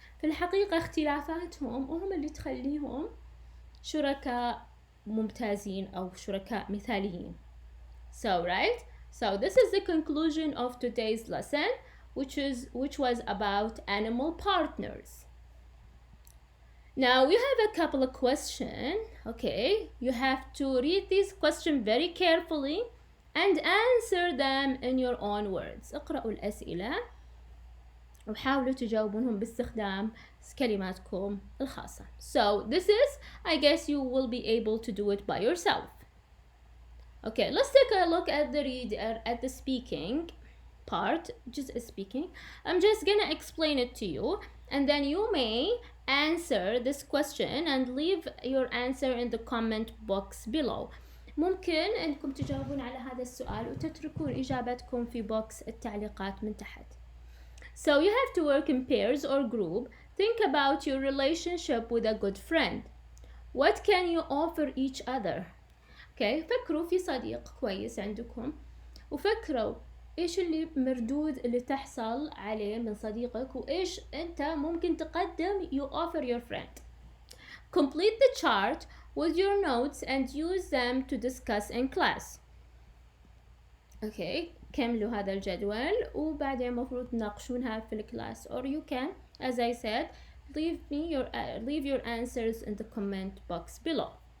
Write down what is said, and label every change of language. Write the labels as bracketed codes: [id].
[ar] في الحقيقة اختلافاتهم وهم اللي تخليهم شركاء ممتازين أو شركاء مثاليين. [en] So this is the conclusion of today's lesson, which was about animal partners. Now we have a couple of questions. Okay, you have to read these questions very carefully and answer them in your own words. [ar] اقرأوا الأسئلة وحاولوا تجاوبونهم باستخدام كلماتكم الخاصة. [en] So this is, I guess you will be able to do it by yourself. Okay, let's take a look at the speaking part, just speaking. I'm just gonna explain it to you, and then you may answer this question and leave your answer in the comment box below. [ar] ممكن انكم تجاوبون على هذا السؤال وتتركون اجابتكم في بوكس التعليقات من تحت. [en] So you have to work in pairs or group. Think about your relationship with a good friend. What can you offer each other? [ar] Okay, فكروا في صديق كويس عندكم وفكروا ايش اللي مردود اللي تحصل عليه من صديقك وايش انت ممكن تقدم [en] you offer your friend. Complete the chart with your notes and use them to discuss in class. Okay, [ar] كملوا هذا الجدول وبعدين مفروض تناقشونها في الكلاس, [en] or you can, as I said, leave your answers in the comment box below.